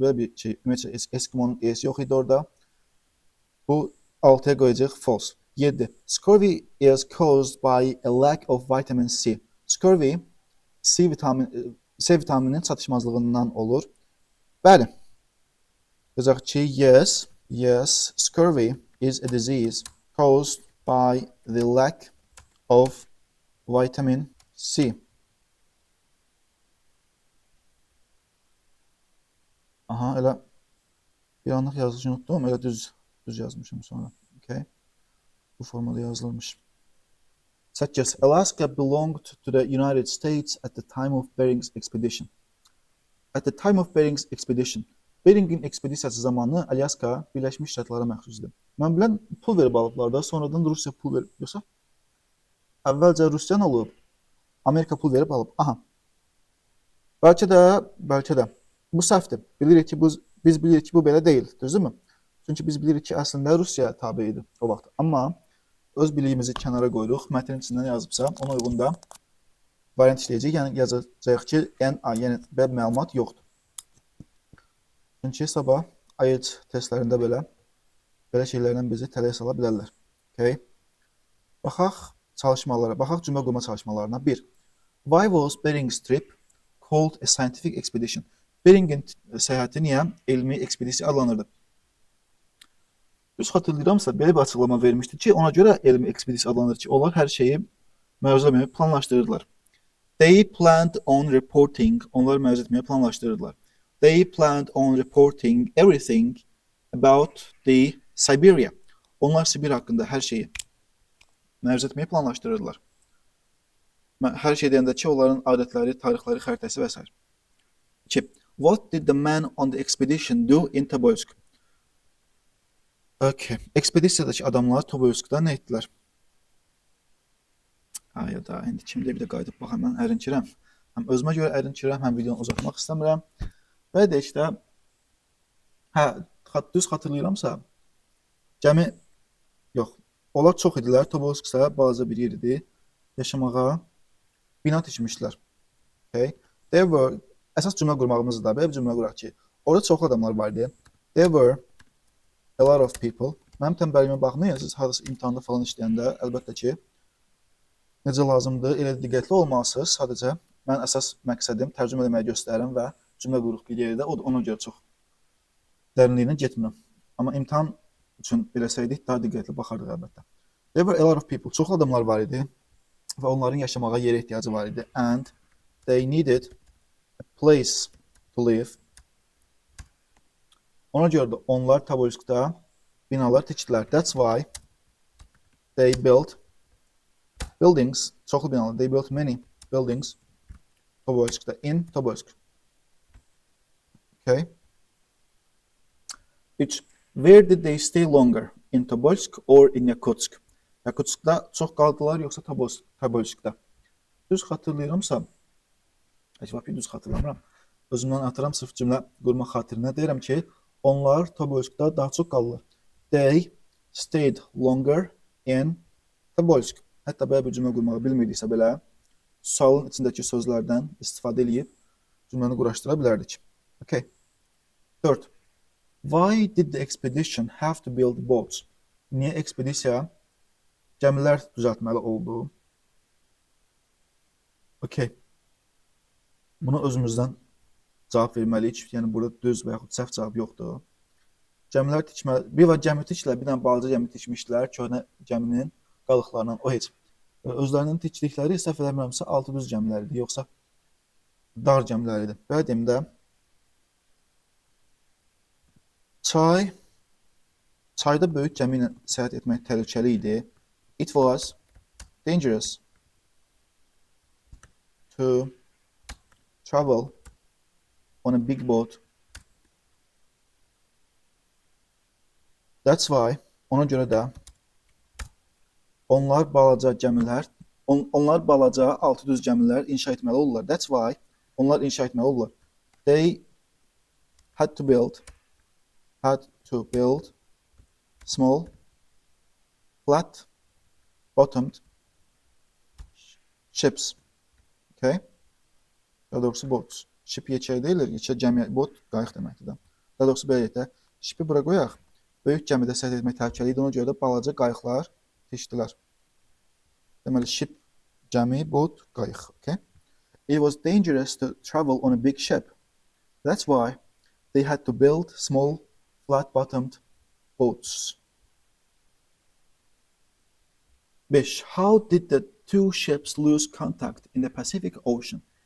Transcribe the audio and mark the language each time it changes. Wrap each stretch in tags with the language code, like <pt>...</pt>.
<tr>Böyle bir şey,</tr> <az>ümumiyyətlə Eskimo'nun E'si yox idi orada. Bu 6'ya qoyacaq false. 7.</az> <en>Scurvy is caused by a lack of vitamin C.</en> <az>Scurvy C vitamininin çatışmazlığından olur. Bəli. Yazaq ki,</az> <en>yes, scurvy is a disease caused by the lack of vitamin C.</en> <az>Aha, elə bir anlıq yazıcı unuttum, elə düz yazmışım sonra. Okay. Bu formada yazılmış. 8.</az> <en>Alaska belonged to the United States at the time of Bering's expedition. At the time of Bering's expedition.</en> <az>Bering'in ekspedisiyası zamanı Alaska Birləşmiş Ştatlara məxsusdur. Mən bilən pul verib alıblar da, sonradan Rusiya pul verib, yoxsa? Əvvəlcə Rusiyan olub, Amerika pul verib alıb. Aha. Bəlkə də bu səhvdir. Bilirik ki, biz bilirik ki, bu belə deyil, düzdürmü? Çünki biz bilirik ki, əslində Rusiya tabe idi o vaxt. Amma öz biliyimizi kənara qoyuruq. Mətnin içindən yazıbsa, ona uyğun da variant işləyəcək. Yəni yazacağıq ki, NA, yəni belə məlumat yoxdur. Çünki sabah IELTS testlərində belə şeylərdən bizi tələyə sala bilərlər.</az> <en>Okay.</en> <az>Baxaq çalışmalara, baxaq cümlə qurma çalışmalarına. 1.</az> <en>Why was Bering's trip called a scientific expedition?</en> <az>Bering'in səyahəti niyə elmi ekspedisiya adlanırdı? Düz xatırlayıramsa, belə bir açıqlama vermişdi ki, ona görə elmi ekspedisiya adlanır ki, onlar hər şeyi məruzə etməyə planlaşdırırdılar.</az> <en>They planned on reporting,</en> <az>onlar məruzə etməyə planlaşdırırdılar.</az> <en>They planned on reporting everything about the Siberia.</en> <az>Onlar Sibir haqqında hər şeyi məruzə etməyə planlaşdırırdılar. Hər şey deyəndə ki, onların adətləri, tarixləri, xəritəsi və s. 2.</az> <en>What did the men on the expedition do in Tobolsk? Okay.</en> <az>Ekspedisiyadakı adamlar Tobolsk'da nə etdilər? Ya da indi kimdə bir də qayıdıb baxam, mən ərinkirəm. Həm özümə görə ərinkirəm, həm videonu uzatmaq istəmirəm. Və deyək də, düz xatırlayıramsa, gəmi, yox, onlar çox idilər, Tobolsk'sa balaca bir yer idi, yaşamağa bina tikmişdilər. Okay. Əsas cümlə qurmağımız da, belə bir cümlə quraq ki, orada çoxlu adamlar var idi.</az> <en>There were a lot of people.</en> <az>Mənim tənbəliyimə baxmayın, siz harası imtahanda falan işləyəndə, əlbəttə ki, necə lazımdır, elə diqqətli olmalısınız. Sadəcə, mən əsas məqsədim tərcümə eləməyi göstərirəm və cümlə quruq bir yerdə, ona görə çox dərinliyinə getmirəm. Amma imtahan üçün eləsəydik, daha diqqətli baxardıq əlbəttə.</az> <en>There were a lot of people.</en> <az>Çoxlu adamlar var idi və onların yaşamağa yerə ehtiyacı var idi.</az> <en>And they needed a place to live.</en> <az>Ona görə də onlar Tobolsk'da binalar tikdilər.</az> <en>That's why they built</en> <az>Buildings, çoxlu binalar.</az> <en>They built many buildings. Tobolsk'da, in Tobolsk. Okay. 3. Where did they stay longer? In Tobolsk or in Yakutsk?</en> <az>Yakutsk'da çox qaldılar yoxsa Tobolsk'da? Düz xatırlayıramsa, əcəb düz xatırlamıram. Özümdən atıram sırf cümlə qurmaq xatirinə. Deyirəm ki, onlar Tobolsk'da daha çox qaldılar.</az> <en>They stayed longer in Tobolsk.</en> <az>Hətta belə bir cümlə qurmağı bilmirdiksə belə, sualın içindəki sözlərdən istifadə edib cümləni quraşdıra bilərdik.</az> <en>Okay. 4. Why did the expedition have to build boats?</en> <az>Niyə ekspedisiya gəmilər düzəltməli oldu? Okay. Buna özümüzdən cavab verməliyik. Yəni burada düz və yaxud səhv cavab yoxdur. Gəmilər tikməli. Bir var gəmi tikdilər, bir dənə balaca gəmi tikmişdilər. Köhnə gəminin qalıqlarından o heç. Özlərinin tikdikləri səhv eləmirəmsə 6 düz gəmilər idi, yoxsa dar gəmilər idi. Belə deyim də çayda böyük gəmi ilə səyahət etmək təhlükəli idi.</az> <en>It was dangerous to travel on a big boat. That's why,</en> <az>ona görə də onlar balaca gəmilər, onlar balaca 6 düz gəmilər inşa etməli olurlar.</az> <en>That's why,</en> <az>onlar inşa etməli olurlar.</az> <en>They had to build small, flat, bottomed ships.</en> <az>Okay? Daha doğrusu boats. Ship yekə deyilir, yekə gəmi, bot qayıq deməkdir də. Daha doğrusu belə deyək də, shipi bura qoyaq. Böyük gəmidə səyahət etmək təhlükəli idi, ona görə də balaca qayıqlar tikdilər. Deməli, ship, gəmi, bot, qayıq. Okay?</az> <en>It was dangerous to travel on a big ship. That's why they had to build small, flat-bottomed boats. 5. How did the two ships lose contact in the Pacific Ocean?</en>